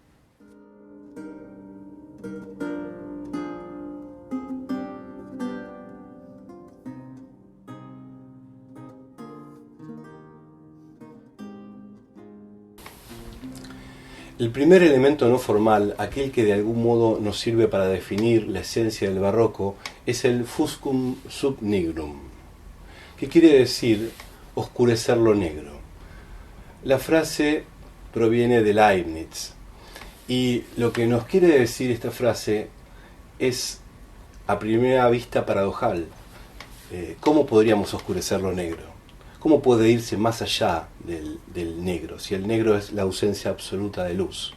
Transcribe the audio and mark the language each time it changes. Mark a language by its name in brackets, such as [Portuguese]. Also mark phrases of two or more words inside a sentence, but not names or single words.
[Spanish] El primer elemento no formal, aquel que de algún modo nos sirve para definir la esencia del barroco, es el [Latin] fuscum sub nigrum, [Spanish] que quiere decir oscurecer lo negro. La frase proviene de Leibniz, y lo que nos quiere decir esta frase es a primera vista paradojal. ¿Cómo podríamos oscurecer lo negro? ¿Cómo puede irse más allá del negro, si el negro es la ausencia absoluta de luz?